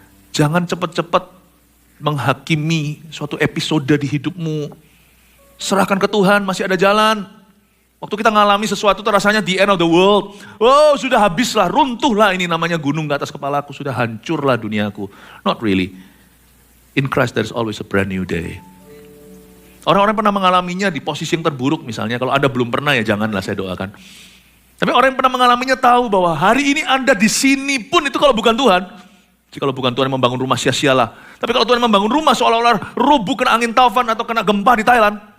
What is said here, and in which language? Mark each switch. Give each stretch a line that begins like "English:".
Indonesian: Jangan cepat-cepat menghakimi suatu episode di hidupmu. Serahkan ke Tuhan, masih ada jalan. Waktu kita ngalami sesuatu itu rasanya
English: the end of the world.
Indonesian: Oh sudah habislah, runtuhlah ini namanya gunung ke atas kepalaku. Sudah hancurlah duniaku.
English: Not really. In Christ there is always a brand new day.
Indonesian: Orang-orang pernah mengalaminya di posisi yang terburuk misalnya. Kalau Anda belum pernah ya janganlah saya doakan. Tapi orang yang pernah mengalaminya tahu bahwa hari ini Anda di sini pun itu kalau bukan Tuhan. Jikalau bukan Tuhan yang membangun rumah sia-sialah. Tapi kalau Tuhan membangun rumah seolah-olah rubuh kena angin taufan atau kena gempa di Thailand.